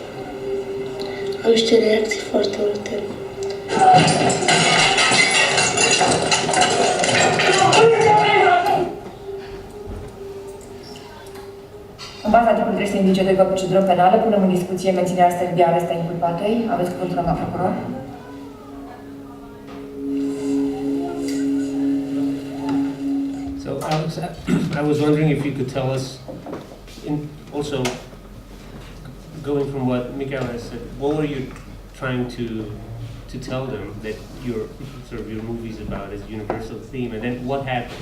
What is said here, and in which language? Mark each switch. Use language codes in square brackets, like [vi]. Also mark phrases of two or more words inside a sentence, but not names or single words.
[ro] Am niște reacții foarte multe. În baza articolului 302 de procedură penală, punem în discuție menținerea stării de arest a inculpatei. Aveți cuvântul, doamna procuror. [en] So Alex, I was wondering if you could tell us, also going from what Mikael has said, what were you trying to tell them that your movie is about as a universal theme, and then what happened?